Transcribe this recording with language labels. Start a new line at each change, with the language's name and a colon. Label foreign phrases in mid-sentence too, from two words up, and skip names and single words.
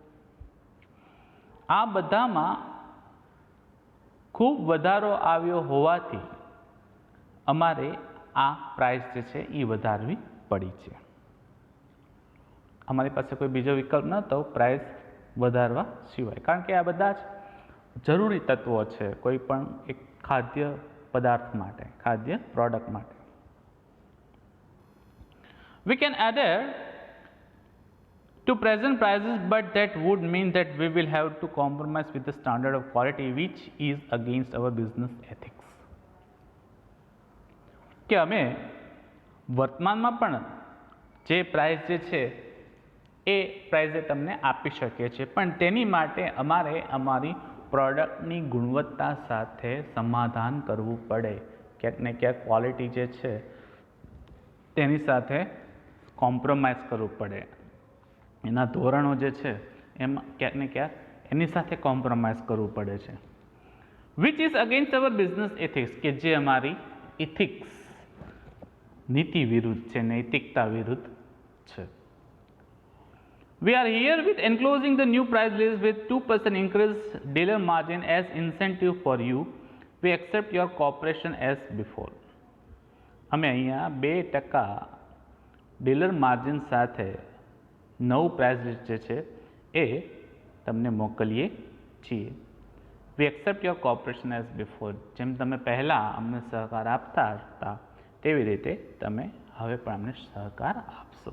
Gujarati: આ બધામાં ખૂબ વધારો આવ્યો હોવાથી અમારે આ પ્રાઇસ જે છે એ વધારવી પડી છે. અમારી પાસે કોઈ બીજો વિકલ્પ નહોતો પ્રાઇસ વધારવા સિવાય, કારણ કે આ બધા જ જરૂરી તત્વો છે કોઈ પણ એક ખાદ્ય પદાર્થ માટે, ખાદ્ય પ્રોડક્ટ માટે.
English: We can adhere to present prices, but that would mean that we will have to compromise with the standard of quality which is against our business ethics.
Gujarati: કે અમે વર્તમાનમાં પણ જે પ્રાઇસ જે છે એ પ્રાઇઝે તમને આપી શકીએ છીએ, પણ તેની માટે અમારે અમારી પ્રોડક્ટની ગુણવત્તા સાથે સમાધાન કરવું પડે. ક્યાંક ને ક્યાંક ક્વોલિટી જે છે તેની સાથે કોમ્પ્રોમાઇઝ કરવું પડે. એના ધોરણો જે છે એમાં ક્યાંક ને ક્યાંક એની સાથે કોમ્પ્રોમાઇઝ કરવું પડે છે.
English: which is against our business ethics,
Gujarati: કે જે અમારી ઇથિક્સ નીતિ વિરુદ્ધ છે, નૈતિકતા વિરુદ્ધ છે.
English: We are here with enclosing the new price list with 2% increase dealer margin as incentive for you. We accept your cooperation as before.
Gujarati: અમે અહીંયા 2% ડીલર માર્જિન સાથે નવું પ્રાઇસ લિસ્ટ જે છે એ તમને મોકલીએ છીએ.
English: We accept your cooperation as before.
Gujarati: જેમ તમે પહેલાં અમને સહકાર આપતા હતા તેવી રીતે તમે હવે પણ અમને સહકાર આપશો.